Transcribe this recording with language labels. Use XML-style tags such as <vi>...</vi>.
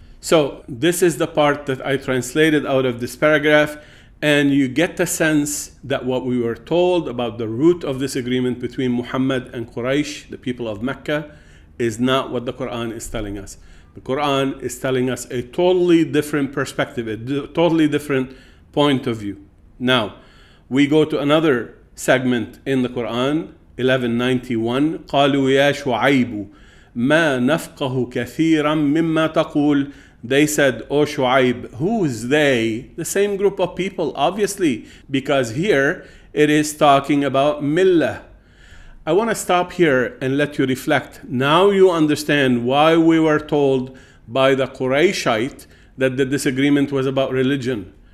<en>So this is the part that I translated out of this paragraph, and you get the sense that what we were told about the root of disagreement between Muhammad and Quraysh, the people of Mecca, is not what the Quran is telling us. The Quran is telling us a totally different perspective, a totally different point of view. Now, we go to another segment in the Quran, 1191.</en> <ar>قالوا يا شعيب ما نفقه كثيرا مما تقول.</ar> <en>They said, O Shuayb. Who's they? The same group of people, obviously, because here it is talking about millah. I want to stop here and let you reflect. Now you understand why we were told by the Qurayshite that the disagreement was about religion.</en>